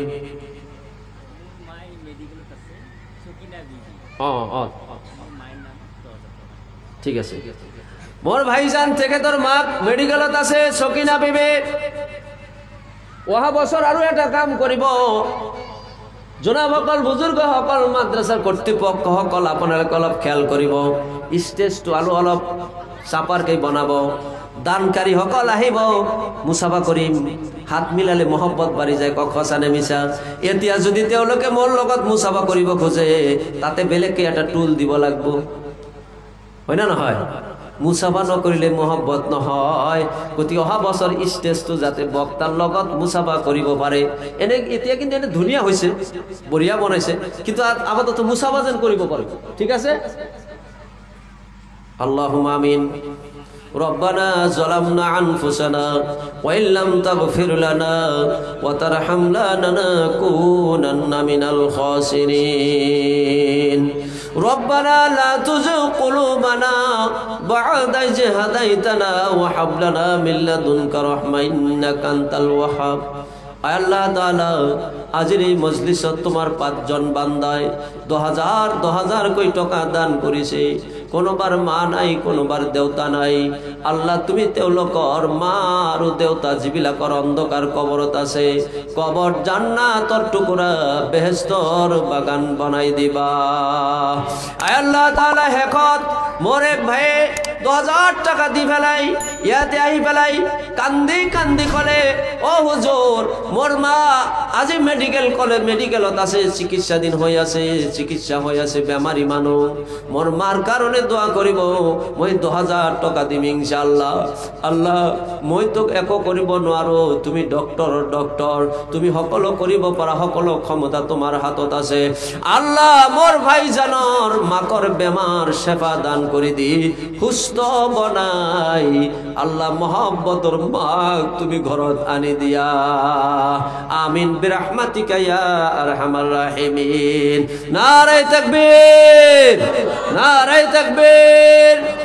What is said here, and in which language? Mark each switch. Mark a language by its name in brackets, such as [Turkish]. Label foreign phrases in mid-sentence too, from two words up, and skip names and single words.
[Assamese] ঠিক আছে, মোর ভাইজান থেকে তোর মা মেডিকেলত আছে, সকিনা বিবি। অহা বছর আরো একটা কাম করিব। জনাবসকল, বুজুর্গ সকল, মাদ্রাসার কর্তৃপক্ষ সকল আপোনালোকে অলপ খেয়াল কৰিব। ষ্টেজটো অলপ চাপাৰকৈ বনাব। দানকাৰী সকল আহিব, মুছাফা কৰিম। হাত মিলালে মহব্বত বাঢ়ি যায়। কক সঁচা নে মিছা? এতিয়া যদি তেওঁলোকে মোৰ লগত মুছাফা কৰিব খোজে, তাতে বেলেগকে এটা টুল দিব লাগিব, হয় না নহয়? মুছাফা নকৰিলে মহব্বত নহয়। গতিকে অহা বছৰ ষ্টেজটো যাতে বক্তাৰ লগত মুছাফা কৰিব পাৰে। এনে এতিয়া কিন্তু এনে ধুনীয়া হৈছে, বঢ়িয়া বনাইছে, কিন্তু আপাতত মুছাফা যেন কৰিব পাৰে। ঠিক আছে? [Arabic] اللهم آمين. ربنا ظلمنا أنفسنا وإن لم تغفر لنا وترحمنا لنكونن من الخاسرين ربنا لا تزغ قلوبنا بعد إذ هديتنا وهب لنا من لدنك رحمة إنك أنت الوهاب। [Assamese] আল্লাহ তাআলা আজির এই মজলিসত তোমার 5 জন বান্দায় 1000 কই টাকা দান করেছে। কোনোবার মা নাই, কোনোবার দেউতা নাই। আল্লাহ তুমি তেওলোকৰ মা আৰু দেউতা যিবিলাকৰ অন্ধকাৰ কবৰত আছে, কবর জান্নাতৰ টুকুৰা বেহেশতৰ বাগান বনাই দিবা। আল্লাহ তাআলা হেকত মোর এক ভাই 1000 টাকা দি ফেলাই ইয়াতে আহি ফেলাই কান্দি কান্দি কলে, ও হুজুর মোর মা আজি মেডিকেলত আছে, চিকিৎসাধীন হয়ে আছে, চিকিৎসা হয়ে আছে, বেমারি মানুষ। মোর মার কারণে দোয়া করিব, মই 10,000 টাকা দিম ইনশাআল্লাহ। আল্লাহ মই তোক একো করিব নোৱাৰো, তুমি ডক্টর, তুমি সকলো করিব পাৰা, সকলো ক্ষমতা তোমার হাতত আছে। আল্লাহ মোর ভাইজানৰ মাকৰ বেমার সেবা দান করে দি সুস্থ বনাই আল্লাহ মহব্বতর মাক তুমি ঘরত আনি দিয়া। [Arabic] آمين برحمتك يا أرحم الراحمين. [Urdu] نعرۂ تکبیر، نعرۂ تکبیر.